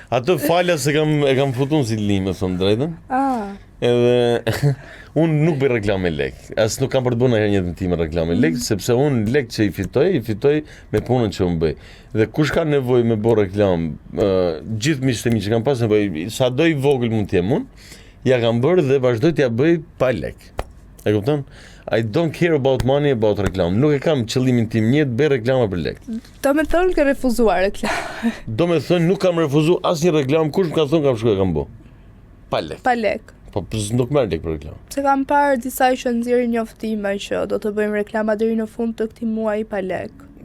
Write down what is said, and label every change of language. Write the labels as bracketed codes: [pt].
[sq] Atë falas e kam futun si limë, thonë drejtën. Edhe unë nuk bëj reklamë lek. As nuk kam për të bënë herë një tim reklamë lek, sepse unë lek që i fitoj me punën që unë bëj. Dhe kush ka nevojë me bërë reklamë, gjithë miqtë e mi që kam pas nevojë, sa do i vogël mund të jem unë, ja kam bërë dhe vazhdoj t'ja bëj pa lek. E kupton? [en] I don't care about money, about reklam. [sq] Nuk e kam qëllimin tim njët bëj reklama për lek. Do me thonë ke refuzuar reklam. Do me thonë nuk kam refuzuar asnjë reklam, kush më ka thonë kam shkuar kam bë. Pa lek. Pa lek. Po nuk merr lek për reklam. Se kam parë disa që nxjerrin njoftime që do të bëjmë reklama deri në fund të këtij muaji pa lek.